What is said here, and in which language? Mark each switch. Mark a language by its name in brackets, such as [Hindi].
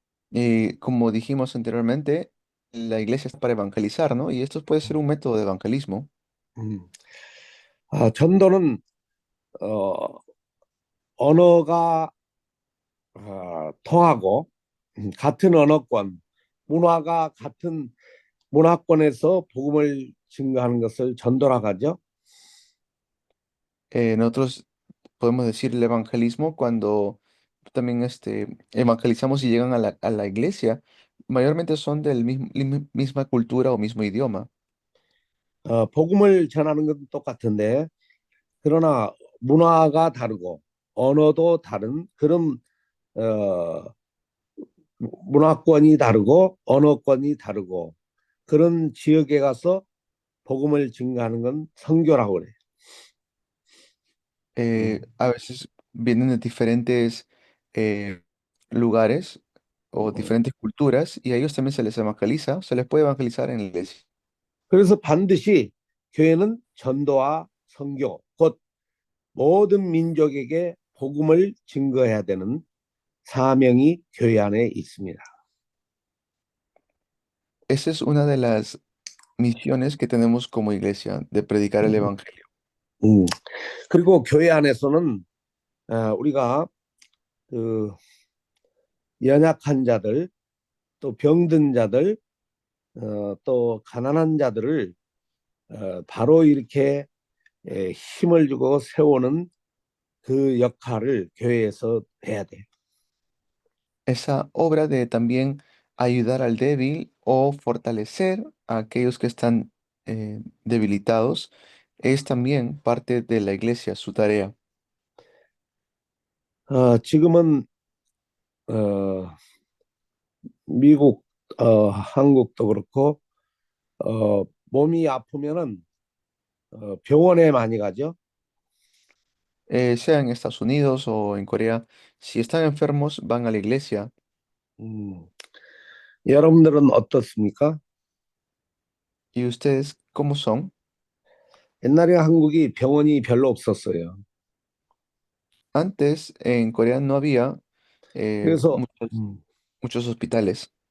[Spanish] Y como dijimos anteriormente, la iglesia es para evangelizar, ¿no? Y esto puede ser un método de evangelismo. 음. [Korean] 전도는 어, 언어가 통하고 같은 언어권, 문화가 같은 문화권에서 복음을 증거하는 것을 전도라고 하죠. [Spanish] Nosotros podemos decir, el evangelismo cuando también evangelizamos y llegan a la iglesia, mayormente son del misma cultura o mismo idioma. [Korean] 복음을 전하는 건 똑같은데 그러나 문화가 다르고 언어도 다른 그런 어, 문화권이 다르고 언어권이 다르고 그런 지역에 가서 복음을 증거하는 건 선교라고 그래요. [Spanish] A veces vienen de diferentes eh, lugares o diferentes culturas y a ellos también se les evangeliza, se les puede evangelizar en la iglesia. [Korean] 그래서 반드시 교회는 전도와 선교, 곧 모든 민족에게 복음을 증거해야 되는 사명이 교회 안에 있습니다. [Spanish] Esa es una de las misiones que tenemos como iglesia, de predicar el evangelio. [Korean] 그리고 교회 안에서는 우리가 그 연약한 자들, 또 병든 자들, 또 가난한 자들을 바로 이렇게 힘을 주고 세우는 그 역할을 교회에서 해야 돼. [Spanish] Esa obra de también ayudar al débil o fortalecer a aquellos que están debilitados es también parte de la iglesia, su tarea. [Korean] 지금은 미국, 한국도 그렇고 몸이 아프면은 병원에 많이 가죠. [Spanish] Sea en Estados Unidos o en Corea, si están enfermos, van a la iglesia. [Korean] 여러분들은 어떻습니까? [Spanish] ¿Y ustedes cómo son? [Korean] 옛날에 한국이 병원이 별로 없었어요. [Spanish] Antes en Corea no había [Korean] 그래서 [Spanish] muchos hospitales.